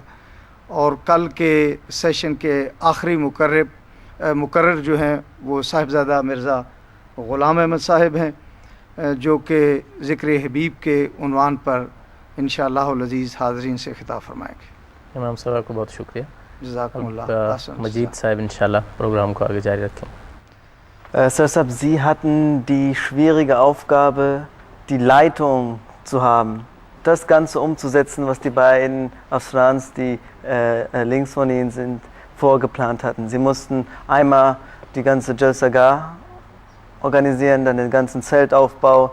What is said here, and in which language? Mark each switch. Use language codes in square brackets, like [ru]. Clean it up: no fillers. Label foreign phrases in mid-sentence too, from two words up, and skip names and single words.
[ur] اور کل کے سیشن کے آخری مقرر جو ہیں وہ صاحبزادہ مرزا غلام احمد صاحب ہیں جو کہ ذکر حبیب کے عنوان پر ان شاء اللہ العزیز حاضرین سے خطاب فرمائیں گے. امام صاحب کو بہت شکریہ. جزاکم اللہ. مجید صاحب ان شاء اللہ پروگرام کو آگے جاری رکھیں. [de] Sir Saab, Sie hatten die schwierige Aufgabe, die Leitung zu haben, das Ganze umzusetzen, was die beiden Afsrans, die links von Ihnen sind, vorgeplant hatten. Sie mussten einmal die ganze Jalsa organisieren, dann den ganzen Zeltaufbau.